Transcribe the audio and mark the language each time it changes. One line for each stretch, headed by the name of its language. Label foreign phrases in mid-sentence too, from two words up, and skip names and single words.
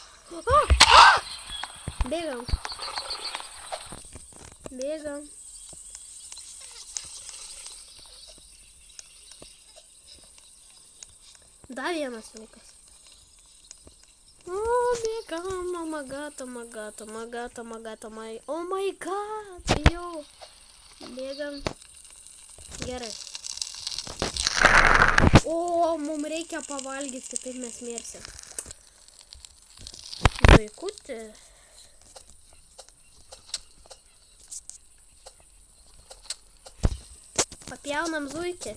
Lithuanian: Bėgam. Dar vienas vilkas. O, bėgam.
English: Oh my god. Oh my god.
Lithuanian: Jau. Bėgam. Gerai. O, mums reikia pavalgyti, kitaip mes mirsim. Vaikutė. Papjaunam zuikį.